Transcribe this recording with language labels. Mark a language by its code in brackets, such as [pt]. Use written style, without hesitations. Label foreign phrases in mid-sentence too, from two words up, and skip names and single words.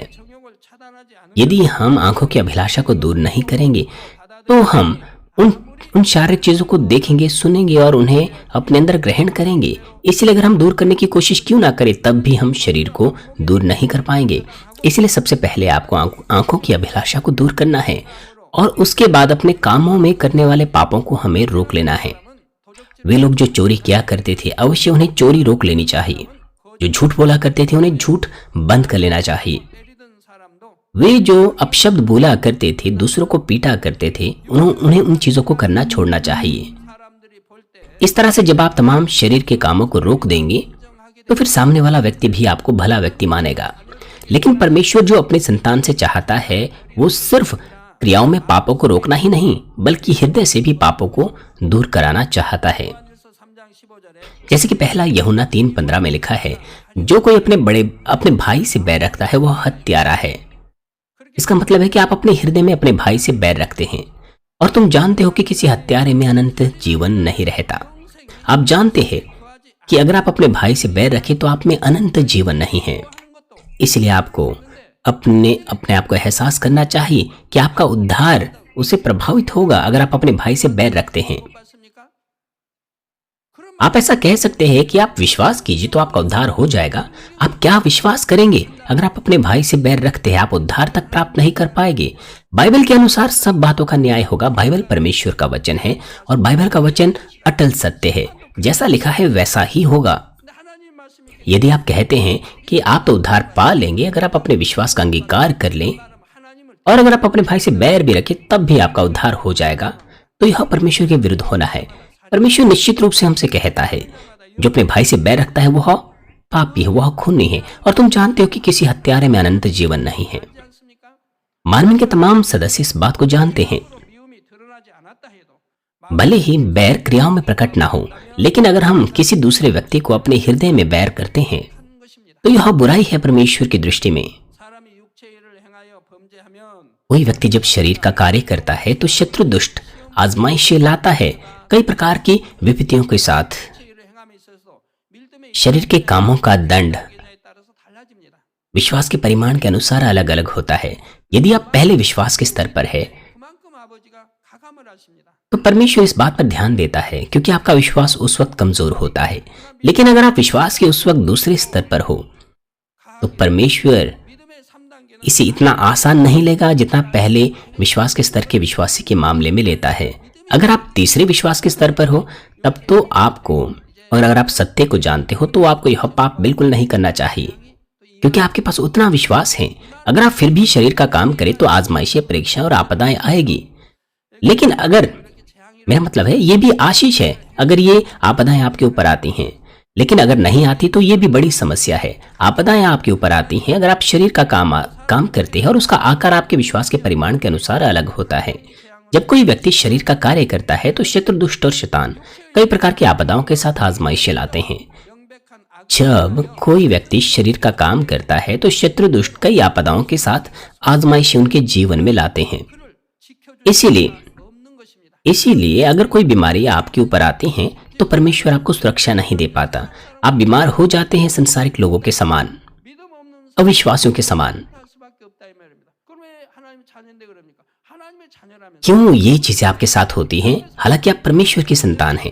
[ko] 정욕을 차단하지 않으면 [hi] यदि हम आंखों की अभिलाषा को दूर नहीं करेंगे तो हम उन शारीरिक चीजों को देखेंगे, सुनेंगे और उन्हें अपने अंदर ग्रहण करेंगे। इसलिए अगर हम दूर करने की कोशिश क्यों ना करें, तब भी हम शरीर को दूर नहीं कर पाएंगे। इसलिए सबसे पहले आपको आंखों की अभिलाषा को दूर करना है और उसके बाद अपने कामों में करने वाले पापों को हमें रोक लेना है। वे लोग जो चोरी किया करते थे, अवश्य उन्हें चोरी रोक लेनी चाहिए। जो झूठ बोला करते थे, उन्हें झूठ बंद कर लेना चाहिए। [ko] 때리던 사람도 [hi] वे जो अपशब्द बोला करते थे, दूसरों को पीटा करते थे, उन्हें उन चीजों को करना छोड़ना चाहिए। [ko] 사람들이 볼 때 [hi] इस तरह से जब आप तमाम शरीर के कामों को रोक देंगे तो फिर सामने वाला व्यक्ति भी आपको भला व्यक्ति मानेगा। लेकिन परमेश्वर जो अपने संतान से चाहता है वो सिर्फ क्रियाओं में पापों को रोकना ही नहीं बल्कि हृदय से भी पापों को दूर कराना चाहता है। [ko] 요한일서 3장 15절에 [hi] जैसे कि पहला यूहन्ना 3:15 में लिखा है, जो कोई अपने भाई से बैर रखता है वह हत्यारा है। इसका मतलब है कि आप अपने हृदय में अपने भाई से बैर रखते हैं और तुम जानते हो कि किसी हत्यारे में अनंत जीवन नहीं रहता। आप जानते हैं कि अगर आप अपने भाई से बैर रखें तो आप में अनंत जीवन नहीं है। इसलिए आपको अपने आप को एहसास करना चाहिए कि आपका उद्धार उसे प्रभावित होगा अगर आप अपने भाई से बैर रखते हैं। [ko] 맞습니까? 그럼 [hi] आप ऐसा कह सकते हैं कि आप विश्वास कीजिए तो आपका उद्धार हो जाएगा। आप क्या विश्वास करेंगे? अगर आप अपने भाई से बैर रखते हैं आप उद्धार तक प्राप्त नहीं कर पाएंगे। बाइबल के अनुसार सब बातों का न्याय होगा। बाइबल परमेश्वर का वचन है और बाइबल का वचन अटल सत्य है। जैसा लिखा है वैसा ही होगा। [ko] 근데 하나님 말씀이 [hi] यदि आप कहते हैं कि आप तो उद्धार पा लेंगे अगर आप अपने विश्वास का अंगीकार कर लें [ko] 하나님을 [hi] और अगर आप अपने भाई से बैर भी रखें तब भी आपका उद्धार हो जाएगा, तो यह परमेश्वर के विरुद्ध होना है। परमेश्वर निश्चित रूप से हमसे कहता है जो अपने भाई से बैर रखता है वह पापी है, वह खूनी है और तुम जानते हो कि किसी हत्यारे में अनंत जीवन नहीं है। [ko] 하지 않습니까? [hi] मानवीय के तमाम सदस्य इस बात को जानते हैं। [ko] 미움이 드러나지 않았다 해도 [hi] भले ही बैर क्रियाओं में प्रकट ना हो, लेकिन अगर हम किसी दूसरे व्यक्ति को अपने हृदय में बैर करते हैं [ko] 하는 것입니다. [hi] तो यह बुराई है परमेश्वर की दृष्टि में। [ko] 사람이 육체 일을 행하여 범죄하면 [hi] कोई व्यक्ति जब शरीर का कार्य करता है तो शत्रु दुष्ट आजमाइशें लाता है कई प्रकार की विपत्तियों के साथ। [ko] 육체 일을 행함에 있어서 밀등의 [hi] शरीर के कामों का दंड [ko] 의견에 따라서 달라집니다. [hi] विश्वास के परिमाण के अनुसार अलग अलग होता है। यदि आप पहले विश्वास के स्तर पर है [ko] 그만큼 아버지가 가감을 하십니다. [hi] तो परमेश्वर इस बात पर ध्यान देता है क्योंकि आपका विश्वास उस वक्त कमजोर होता है। लेकिन अगर आप विश्वास के उस वक्त दूसरे स्तर पर हो तो परमेश्वर [ko] 믿음의 3단계는 [hi] इसे इतना आसान नहीं लेगा जितना पहले विश्वास के स्तर के विश्वासी के मामले में लेता है। अगर आप तीसरे विश्वास के स्तर पर हो तब तो आपको, और अगर आप सत्य को जानते हो तो आपको यह पाप बिल्कुल नहीं करना चाहिए क्योंकि आपके पास उतना विश्वास है। अगर आप फिर भी शरीर का काम करें तो आजमाइशें, परीक्षा और आपदाएं आएगी। लेकिन अगर, मेरा मतलब है ये भी आशीष है अगर ये आपदाएं आपके ऊपर आती हैं, लेकिन अगर नहीं आती तो ये भी बड़ी समस्या है। आपदाएं आपके ऊपर आती हैं अगर आप शरीर का काम करते हैं और उसका आकार आपके विश्वास के परिमाण के अनुसार अलग होता है। जब कोई व्यक्ति शरीर का कार्य करता है तो शत्रु दुष्ट और शैतान कई प्रकार की आपदाओं के साथ आजमाइशें लाते हैं। [ko] 명백한 악 [hi] जब कोई व्यक्ति शरीर का काम करता है तो शत्रु दुष्ट कई आपदाओं के साथ आजमाइशें उनके जीवन में लाते हैं। [ko] 지켜줄 [hi] इसीलिए [ko] 없는 것입니다. [hi] इसीलिए अगर कोई बीमारी आपके ऊपर आती है तो परमेश्वर आपको सुरक्षा नहीं दे पाता। आप बीमार हो जाते हैं संसारिक लोगों के समान, [ko] 믿음 없는 [hi] अविश्वासियों के समान। [ko] 할 수밖에 없다 이 말입니다. 그럼 왜 하나님 자녀인데 그럽니까? 하나님의 자녀라면 [hi] क्यों ये चीजें आपके साथ होती हैं हालांकि आप परमेश्वर की संतान हैं?